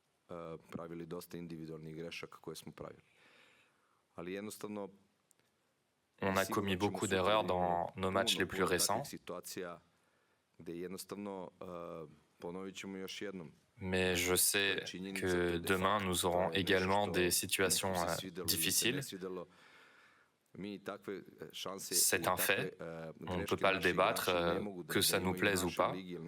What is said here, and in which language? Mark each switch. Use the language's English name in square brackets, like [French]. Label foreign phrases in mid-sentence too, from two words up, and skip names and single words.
[Serbian] pravili dosta individualnih grešaka koje smo pravili. Ali jednostavno [French] on a commis beaucoup d'erreurs dans nos matchs les plus récents. Mais je sais que demain, nous aurons également des situations difficiles. C'est un fait, on ne peut pas le débattre, que ça nous plaise ou pas.